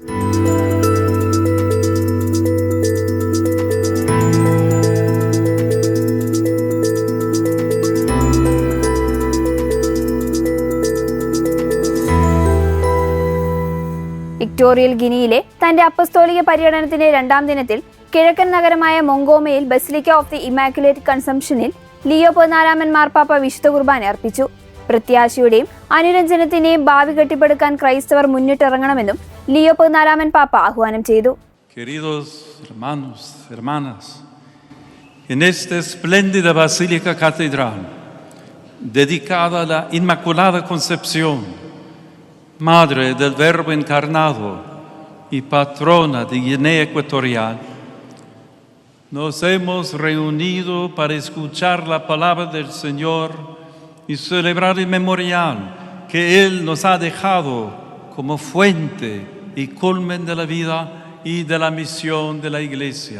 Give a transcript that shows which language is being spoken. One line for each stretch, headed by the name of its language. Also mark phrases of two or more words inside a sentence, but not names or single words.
Malayalam: ഇക്വറ്റോറിയൽ ഗിനിയിലെ തന്റെ അപ്പസ്തോലിക പര്യടനത്തിന്റെ 2ാം ദിനത്തിൽ കിഴക്കൻ നഗരമായ മൊങ്കോമയിൽ ബസിലിക്ക ഓഫ് ദി ഇമാക്കുലേറ്റ് കൺസംപ്ഷനിൽ ലിയോ 14 മാർപ്പാപ്പ വിശുദ്ധ കുർബാന അർപ്പിച്ചു. പ്രത്യാശയുടെയും അനുരഞ്ജനത്തിന്റെയും ഭാവി കെട്ടിപ്പടുക്കാൻ ക്രൈസ്തവർ മുന്നിട്ടിറങ്ങണമെന്നും ലിയോ 14 പാപ്പ ആഹ്വാനം ചെയ്തു.
Spanish: Queridos hermanos, hermanas, en esta espléndida basílica catedral dedicada a la Inmaculada Concepción, Madre del Verbo encarnado y patrona de Guinea Ecuatorial, nos hemos reunido para escuchar la palabra del Señor y celebrar el memorial que Él nos ha dejado como fuente y culmen de la vida y de la misión de la Iglesia.